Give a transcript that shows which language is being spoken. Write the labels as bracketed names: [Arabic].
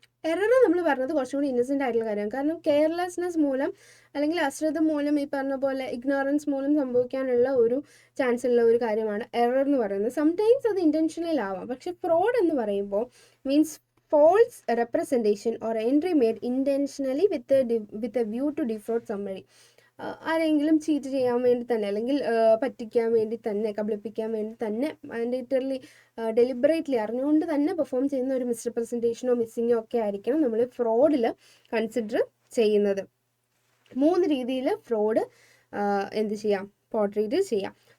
[Malayalam] Error നമ്മൾ പറഞ്ഞത് കുറച്ചും കൂടി ഇന്നസെൻ്റ് ആയിട്ടുള്ള കാര്യമാണ്. കാരണം കെയർലെസ്നെസ് മൂലം അല്ലെങ്കിൽ അശ്രദ്ധ മൂലം, ഈ പറഞ്ഞ പോലെ ഇഗ്നോറൻസ് മൂലം സംഭവിക്കാനുള്ള ഒരു ചാൻസ് ഉള്ള ഒരു കാര്യമാണ് എറർ എന്ന് പറയുന്നത്. സംടൈംസ് അത് ഇൻറ്റൻഷണൽ ആവാം. പക്ഷെ ഫ്രോഡ് എന്ന് പറയുമ്പോൾ means [English] false representation or entry made intentionally with a view to defraud somebody. [Malayalam] ആരെങ്കിലും ചീറ്റ് ചെയ്യാൻ വേണ്ടി തന്നെ, അല്ലെങ്കിൽ പറ്റിക്കാൻ വേണ്ടി തന്നെ, കബളിപ്പിക്കാൻ വേണ്ടി തന്നെ, മാൻഡേറ്ററിലി ഡെലിബറേറ്റ്ലി അറിഞ്ഞുകൊണ്ട് തന്നെ പെർഫോം ചെയ്യുന്ന ഒരു മിസ്റെപ്രസെൻറ്റേഷനോ മിസ്സിങ്ങോ ഒക്കെ ആയിരിക്കണം നമ്മൾ ഫ്രോഡിൽ കൺസിഡർ ചെയ്യുന്നത്. 3 രീതിയിൽ ഫ്രോഡ് എന്ത് ചെയ്യാം, പോർട്രേറ്റ് ചെയ്യാം.